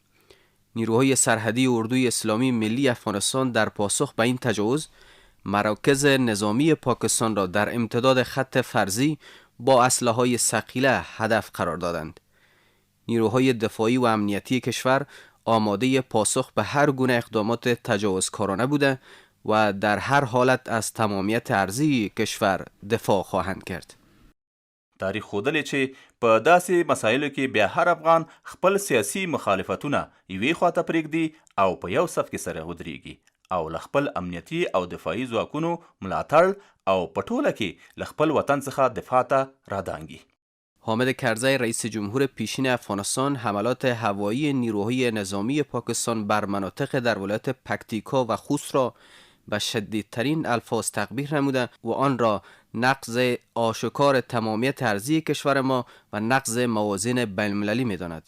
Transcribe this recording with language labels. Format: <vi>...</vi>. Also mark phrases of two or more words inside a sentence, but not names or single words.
<fa>نیروهای سرحدی اردوی اسلامی ملی افغانستان در پاسخ به این تجاوز مراکز نظامی پاکستان را در امتداد خط فرضی با اسلحه‌های ثقیله هدف قرار دادند. نیروهای دفاعی و امنیتی کشور آماده پاسخ به هر گونه اقدامات تجاوزکارانه بوده و در هر حالت از تمامیت ارضی کشور دفاع خواهند کرد.</fa> <ps>تاریخ ښودلی چې په داسې مسایلو کې بیا هر افغان خپل سیاسي مخالفتونه یوې خواته پرېږدي او په یو صف کې سره ودرېږي او له خپل امنیتي او دفاعي ځواکونو ملاتړ او په ټوله کې له خپل وطن څخه دفاع ته رادانګي.</ps> <fa>حامد کرزی رئیس جمهور پیشین افغانستان حملات هوایی نیروهای نظامی پاکستان بر مناطق در ولایت پکتیکا و خوست را به شدیدترین الفاظ تقبیح نموده و آن را نقض آشکار تمامیت ارضی کشور ما و نقض موازین بین‌المللی می‌داند.</fa>